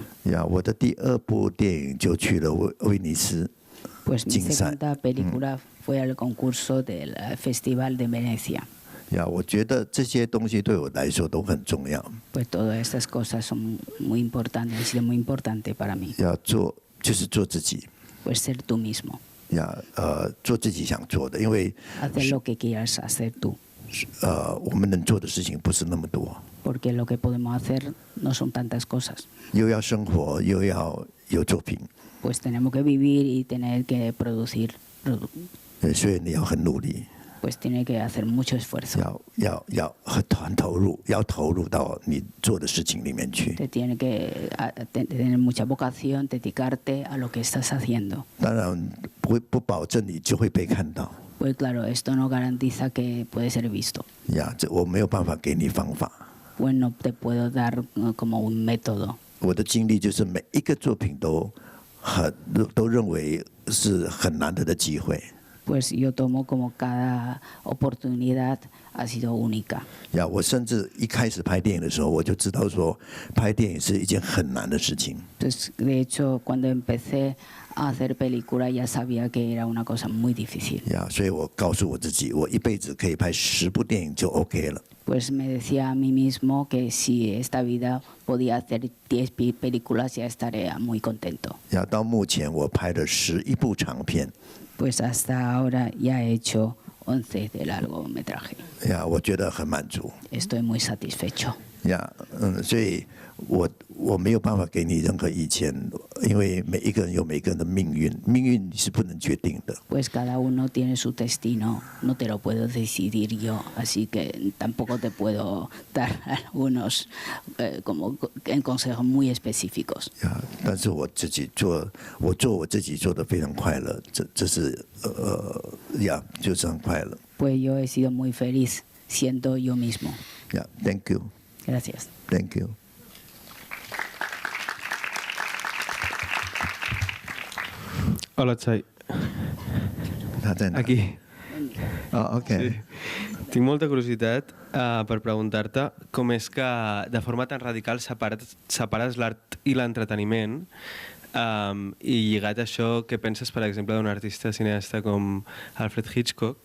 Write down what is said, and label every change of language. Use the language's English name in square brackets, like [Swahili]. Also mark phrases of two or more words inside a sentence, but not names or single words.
[Chinese] 我的第二部电影就去了威尼斯。 [Spanish] Pues mi segunda película fue al concurso del Festival de Venecia. [Chinese] 我觉得这些东西对我来说都很重要。 [Spanish] Pues todas estas cosas son muy importantes, han sido muy importantes para mí. [Chinese] 就是做自己。 [Spanish] Pues ser tú mismo. [Chinese] 做自己想做的，因为 [Spanish] hacer lo que quieras hacer tú. [Chinese] 我们能做的事情不是那么多。 [Spanish] Porque lo que podemos hacer no son tantas cosas. [Chinese] 又要生活，又要有作品。 [Spanish] Pues tenemos que vivir y tener que producir. [Chinese] 所以你要很努力。 [Spanish] Pues tiene que hacer mucho esfuerzo. [Chinese] 要很投入，要投入到你做的事情里面去。 [Spanish] Te tiene que tener mucha vocación, dedicarte a lo que estás haciendo. [Chinese] 当然不保证你就会被看到。 [Spanish] Pues claro, esto no garantiza que puede ser visto. [Chinese] 我没有办法给你方法。 [Spanish] Pues no te puedo dar como un método. [Chinese] 我的经历就是每一个作品都认为是很难得的机会。 [Spanish] pues yo tomo como cada oportunidad ha sido única. [Chinese] 我甚至一开始拍电影的时候，我就知道说，拍电影是一件很难的事情。 [Spanish] Entonces, de hecho, cuando empecé a hacer película ya sabía que era una cosa muy difícil. [Chinese] 所以我告诉我自己，我一辈子可以拍10部电影就 OK 了。 [Spanish] Pues me decía a mí mismo que si esta vida podía hacer 10 películas ya estaría muy contento. [Chinese] 到目前我拍了11部长片。 [Spanish] Pues hasta ahora ya he hecho 11 de largometraje. [Chinese] 我觉得很满足。 [Spanish] Estoy muy satisfecho. [Chinese] 所以我没有办法给你任何意见，因为每一个人有每个人的命运，命运是不能决定的。 [Spanish] Pues cada uno tiene su destino, no te lo puedo decidir yo, así que tampoco te puedo dar algunos como consejos muy específicos. [Chinese] 但是我自己做我自己做的非常快乐，这是就是很快乐。 [Spanish] Pues yo he sido muy feliz siendo yo mismo. [English] Thank you. [Spanish] Gracias. [English] Thank you. [Spanish] Hola, Xai. [Chinese] 他在哪？ [Spanish] Aquí. [Chinese] OK。 [Spanish] Sí. [Catalan] Tinc molta curiositat per preguntar-te com és que de forma tan radical separes l'art i l'entreteniment i lligat a això, què penses, per exemple, d'un artista cineasta com Alfred Hitchcock?